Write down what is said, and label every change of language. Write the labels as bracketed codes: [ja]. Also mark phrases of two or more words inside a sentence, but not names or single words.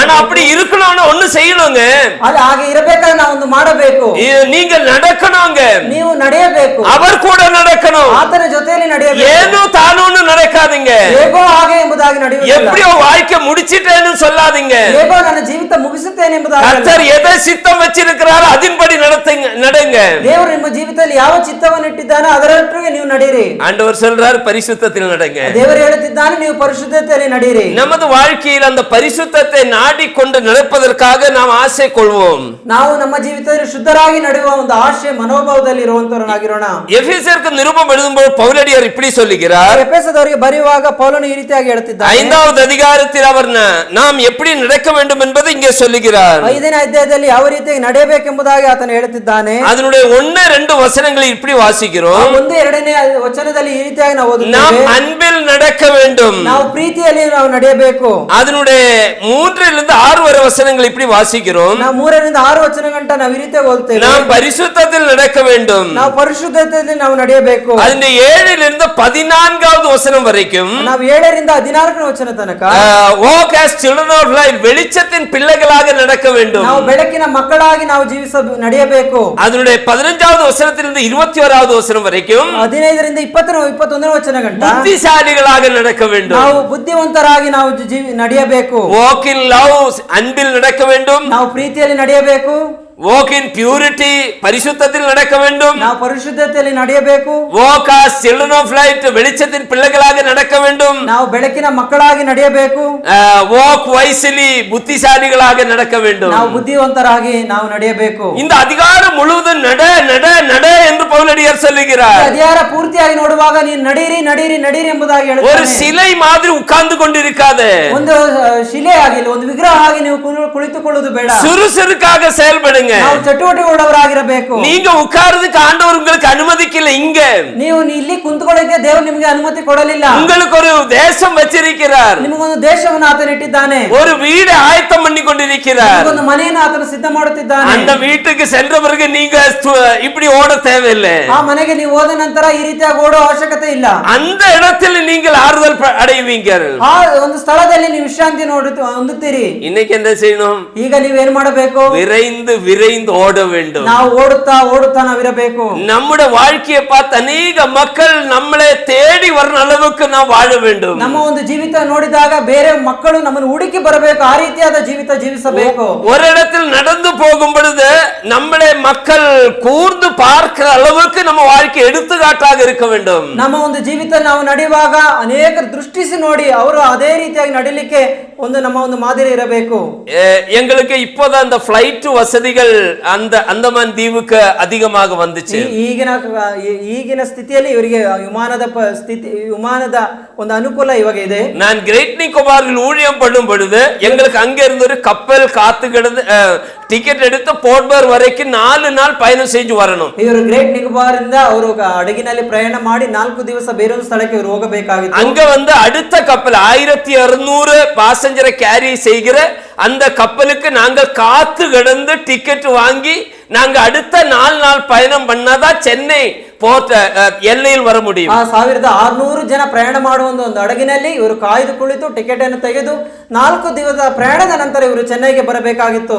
[ta] ஆனா அப்படி இருக்கணும்னு ஒண்ணு செய்யணுங்க. [kn] ಅಲ್ಲಿ ಹಾಗೆ ಇರಬೇಕಾದ್ರೆ ನಾವು ಒಂದು ಮಾಡಬೇಕು. [ta] நீங்க நடக்கணுங்க, [kn] ನೀವು ನಡೆಯಬೇಕು, [ta] அவர் கூட நடக்கணும். [kn] ಆತನ ಜೊತೆಯಲ್ಲಿ ನಡೆಯಬೇಕು. [ta] ஏனோ தானோன்னு நடக்காதீங்க. [kn] ಹೇಗೋ ಹಾಗೆ ಎಂಬುದಾಗಿ ನಡೆಯುವುದಿಲ್ಲ. [ta] எப்படியோ வாழ்க்கை முடிச்சிட்டேன்னு சொல்லாதீங்க. [kn] ಹೇಗೋ ನನ್ನ ಜೀವಿತ ಮುಗಿಸುತ್ತೇನೆ ಎಂಬುದಾಗಿ. [ta] கர்த்தர் எதை சித்தம் வச்சிருக்கிறாரோ அதின்படி நடங்க. [kn] ದೇವರು ನಿಮ್ಮ ಜೀವಿತದಲ್ಲಿ ಯಾವ ಚಿತ್ತವನ್ನು ಇಟ್ಟಿದ್ದಾನೋ ಅದರೊಟ್ಟಿಗೆ ನೀವು ನಡೆಯಿರಿ. [ta] ஆண்டவர் சொல்றார் பரிசுத்தத்தில் நடங்க. [kn] ದೇವರು ಹೇಳುತ್ತಿದ್ದಾನೆ ನೀವು ಪರಿಶುದ್ಧತೆಯಲ್ಲಿ ನಡೆಯಿರಿ. [ta] நமது வாழ்க்கையில் அந்த பரிசுத்தத்தை நாடிக்கொண்டு நடப்பதற்காக நாம் ஆசை கொள்வோம். [kn] ನಾವು ನಮ್ಮ ಜೀವಿತದಲ್ಲಿ ಶುದ್ಧರಾಗಿ ನಡೆಯುವ ಒಂದು ಆಶೆ ಮನೋಭಾವದಲ್ಲಿ ಇರುವಂತವರಾಗಿರೋಣ. [ta] எபேசியருக்கு நிருபம் எழுதும்போது பவுலடியார் இப்படி சொல்லுகிறார். [kn] ಎಫೆಸದವರಿಗೆ ಬರೆಯುವಾಗ ಪೌಲನು ಈ ರೀತಿಯಾಗಿ ಹೇಳುತ್ತಿದ್ದಾನೆ. [ta] 5வது அதிகாரத்தில் அவர் நாம் எப்படி நடக்க வேண்டும் என்பதை இங்கே சொல்லுகிறார். [kn] 5ನೇ ಅಧ್ಯಾಯದಲ್ಲಿ ಯಾವ ರೀತಿಯಾಗಿ ನಡೆಯಬೇಕೆಂಬುದಾಗಿ ಆತನು ಹೇಳುತ್ತಿದ್ದಾನೆ. [ta] அதனுடைய 1-2 வசனங்களை இப்படி வாசிக்கிறோம். [kn] 1-2ನೇ ವಚನದಲ್ಲಿ ಈ ರೀತಿಯಾಗಿ ನಾವು ಓದುತ್ತೇವೆ. [ta] நாம் அன்பில் நடக்க வேண்டும். [kn] ನಾವು ಪ್ರೀತಿಯಲ್ಲಿ ನಾವು ನಡೆಯಬೇಕು. [ta] அதனுடைய 3லிருந்து 6 வரை வசனங்கள் இப்படி வாசிக்கிறோம். [kn] ನಾವು 3ರಿಂದ 6 ವಚನ ಗಂಟ ನಾವು ಈ ರೀತಿಯಾಗಿ ಓದುತ್ತೇವೆ. [ta] நாம் பரிசுத்தத்தில் நடக்க வேண்டும். [kn] ನಾವು ಪರಿಶುದ್ಧತೆಯಲ್ಲಿ ನಾವು ನಡೆಯಬೇಕು. [ta] அதனுடைய 7லிருந்து 14வது வசனம் வரைக்கும் [kn] ನಾವು 7ರಿಂದ 14ನೇ ವಚನ ತನಕ [en] walk as children of light, [ta] வெளிச்சத்தின் பிள்ளைகளாக நடக்க வேண்டும். [kn] ನಾವು ಬೆಳಕಿನ ಮಕ್ಕಳಾಗಿ ನಾವು ನಡೆಯಬೇಕು. [ta] அதனுடைய 15வது வசனத்திலிருந்து 21வது வசனம் வரைக்கும் [kn] 15ರಿಂದ 21ನೇ ವಚನ ಗಂಟ [ta] புத்திசாலிகளாக நடக்க வேண்டும். [kn] ನಾವು ಬುದ್ಧಿವಂತರಾಗಿ ನಾವು ನಡೆಯಬೇಕು. [en] walk in love, [ta] அன்பில் நடக்க வேண்டும். [kn] ನಾವು ಪ್ರೀತಿಯಲ್ಲಿ ನಡೆಯಬೇಕು. [en] walk in purity, [ta] பரிசுத்தத்தில் நடக்க வேண்டும். [kn] ನಾವು ಪರಿಶುದ್ಧತೆಯಲ್ಲಿ ನಡೆಯಬೇಕು. [en] walk as children of light, [ta] வெளிச்சத்தின் பிள்ளைகளாக நடக்க வேண்டும். [kn] ನಾವು ಬೆಳಕಿನ ಮಕ್ಕಳಾಗಿ ನಡೆಯಬೇಕು. [en] walk wisely, [ta] புத்திசாலிகளாக நடக்க வேண்டும். [kn] ನಾವು ಬುದ್ಧಿವಂತರಾಗಿ ನಾವು ನಡೆಯಬೇಕು. [ta] இந்த அதிகாரம் முழுவதும் நட நட நட என்று பவுலடியார் சொல்லுகிறார். [kn] ಅಧಿಕಾರ ಪೂರ್ತಿಯಾಗಿ ನೋಡುವಾಗ ನೀನು ನಡೀರಿ ನಡೀರಿ ನಡೀರಿ ಎಂಬುದಾಗಿ ಹೇಳುತ್ತಾನೆ. [ta] ஒரு சிலை மாதிரி உட்கார்ந்து கொண்டிருக்காதே. [kn] ಒಂದು ಶಿಲೆ ಆಗಿಲ್ಲ, ಒಂದು ವಿಗ್ರಹ ಆಗಿ ನೀವು ಕುಳಿತುಕೊಳ್ಳುವುದು ಬೇಡ. [ta] சுறுசுறுக்காக செயல்படுங்க. [kn] ನಾವು ಚಟುವಟಿಕೆಯುಳ್ಳವರಾಗಿರಬೇಕು. [ta] நீங்க உட்கார்றதுக்கு ஆண்டவர் உங்களுக்கு அனுமதிக்கல. இங்க [kn] ನೀವು ಇಲ್ಲಿ ಕುಂತುಕೊಳ್ಳಕ್ಕೆ ದೇವರು ನಿಮಗೆ ಅನುಮತಿ ಕೊಡಲಿಲ್ಲ. [ta] உங்களுக்கு ஒரு தேசம் வச்சிருக்கிறார். [kn] ನಿಮಗೊಂದು ದೇಶವನ್ನು ಆತನು ಇಟ್ಟಿದ್ದಾನೆ. [ta] ஒரு வீடு ஆயத்தம் பண்ணி கொண்டிருக்கிறார். [kn] ಒಂದು ಮನೆಯನ್ನು ಆತನು ಸಿದ್ಧ ಮಾಡುತ್ತಿದ್ದಾನೆ. [ta] அந்த வீட்டுக்கு சென்ற பிறகு நீங்க இப்படி ஓட தேவையில்லை. [kn] ಆ ಮನೆಗೆ ನೀವು ಹೋದ ನಂತರ ಈ ರೀತಿಯಾಗಿ ಓಡೋ ಅವಶ್ಯಕತೆ ಇಲ್ಲ. [ta] அந்த இடத்தில் நீங்கள் ஆறுதல் அடைவீங்க. [kn] ಆ ಒಂದು ಸ್ಥಳದಲ್ಲಿ ನೀವು ವಿಶ್ರಾಂತಿ ಹೊಂದುತ್ತೀರಿ. [ta] இன்னைக்கு என்ன செய்யணும்? [kn] ಈಗ ನೀವೇನ್ ಮಾಡಬೇಕು? [ta] விரைந்து விரைந்து ஓட வேண்டும். [kn] ನಾವು ಓಡುತ್ತಾ ಓಡುತ್ತಾ ನಾವಿರಬೇಕು. [ta] நம்முடைய வாழ்க்கையை பார்த்து அநேக மக்கள் நம்மளை தேடி வர அளவுக்கு நாம் வாழ வேண்டும். [kn] ನಮ್ಮ ಒಂದು ಜೀವಿತ ನೋಡಿದಾಗ ಬೇರೆ ಮಕ್ಕಳು ನಮ್ಮನ್ನು ಹುಡುಕಿ ಬರಬೇಕು. ಆ ರೀತಿಯಾದ ಜೀವಿತ ಜೀವಿಸಬೇಕು. [ta] ஒரு இடத்தில் நடந்து போகும் பொழுது நம்மளை மக்கள் கூர்ந்து பார்க்கிற அளவுக்கு நம்ம வாழ்க்கை எடுத்துக்காட்டாக இருக்க வேண்டும். [kn] ನಮ್ಮ ಒಂದು ಜೀವಿತ ನಾವು ನಡೆಯುವಾಗ ಅನೇಕರು ದೃಷ್ಟಿಸಿ ನೋಡಿ ಅವರು ಅದೇ ರೀತಿಯಾಗಿ ನಡಿಲಿಕ್ಕೆ ಒಂದು ನಮ್ಮ ಒಂದು ಮಾದರಿ ಇರಬೇಕು. [ta] எங்களுக்கு இப்போதான் அந்த ஃளைட் வசதிகள் அந்த அந்தமான் தீவுக்கு அதிகமாக வந்துச்சு. [kn] ಈಗಿನ ಸ್ಥಿತಿಯಲ್ಲಿ ಇವರಿಗೆ ವಿಮಾನದ ಒಂದು ಅನುಕೂಲ ಇವಾಗ ಇದೆ. [ta] நான் கிரேட் நிக்கோபாரில் ஊழியம் பண்ணும் பொழுது எங்களுக்கு அங்க இருந்து ஒரு கப்பல் காத்து கிடந்து டிக்கெட் எடுத்து போர்ட்பர் வரைக்கும் 4 நாள் பயணம் செஞ்சு வரணும். [kn] ಇವರು ಗ್ರೇಟ್ ನಿಕೋಬಾರ್ ಇಂದ ಅವರು ಹಡಗಿನಲ್ಲಿ ಪ್ರಯಾಣ ಮಾಡಿ 4 ದಿವಸ ಬೇರೊಂದು ಸ್ಥಳಕ್ಕೆ ಇವರು ಹೋಗಬೇಕಾಗಿತ್ತು. [ta] அங்க வந்து அடுத்த கப்பல் 1200 [en] passenger carry [ta] செய்கிற அந்த கப்பலுக்கு நாங்கள் காத்து கிடந்து டிக்கெட் வாங்கி நாங்க அடுத்த 4 நாள் பயணம் பண்ணாதான் சென்னை போர்ட் எல்லையில் வர முடியும். [kn] 1600 ಜನ ಪ್ರಯಾಣ ಮಾಡುವ ಒಂದು ಹಡಗಿನಲ್ಲಿ ಇವರು ಕಾಯ್ದು ಕುಳಿತು ಟಿಕೆಟ್ ಅನ್ನು ತೆಗೆದು 4 ದಿವಸದ ಪ್ರಯಾಣದ ನಂತರ ಇವರು ಚೆನ್ನೈಗೆ ಬರಬೇಕಾಗಿತ್ತು.